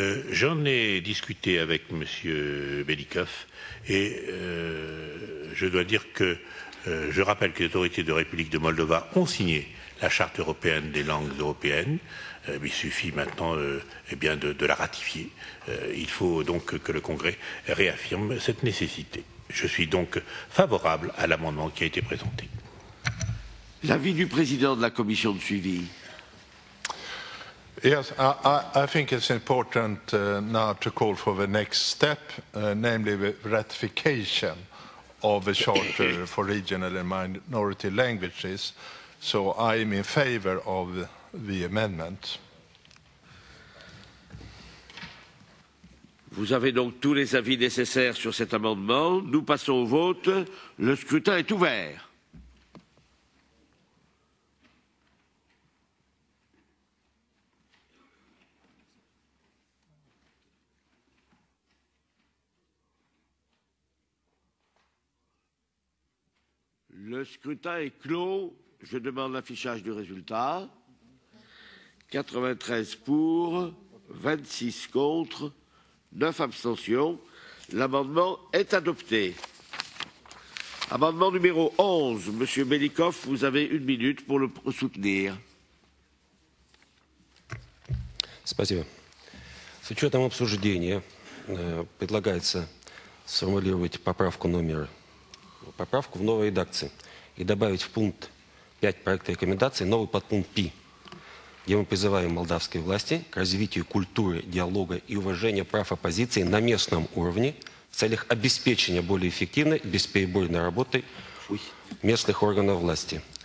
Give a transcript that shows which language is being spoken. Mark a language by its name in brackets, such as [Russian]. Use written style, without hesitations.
[French] J'en ai discuté avec M. Belikov et je dois dire que je rappelle que les autorités de la République de Moldova ont signé la Charte européenne des langues européennes. Il suffit maintenant de la ratifier. Il faut donc que le Congrès réaffirme cette nécessité. Je suis donc favorable à l'amendement qui a été présenté. L'avis du président de la commission de suivi. [English] Yes, I think it's important now to call for the next step, namely the ratification of the Charter for Regional and Minority Languages. So I am in favor of the amendment. [French] Vous avez donc tous les avis nécessaires sur cet amendement. Nous passons au vote. Le scrutin est ouvert. Le scrutin est clos. Je demande l'affichage du résultat. 93 pour, 26 contre, 9 abstentions. L'amendement est adopté. Amendement numéro 11. Monsieur Belikov, vous avez 1 minute pour le soutenir. [Russian] Спасибо. С учетом обсуждения предлагается сформулировать поправку в новой редакции и добавить в пункт 5 проекта рекомендаций новый подпункт Пи, где мы призываем молдавские власти к развитию культуры, диалога и уважения прав оппозиции на местном уровне в целях обеспечения более эффективной, бесперебойной работы местных органов власти.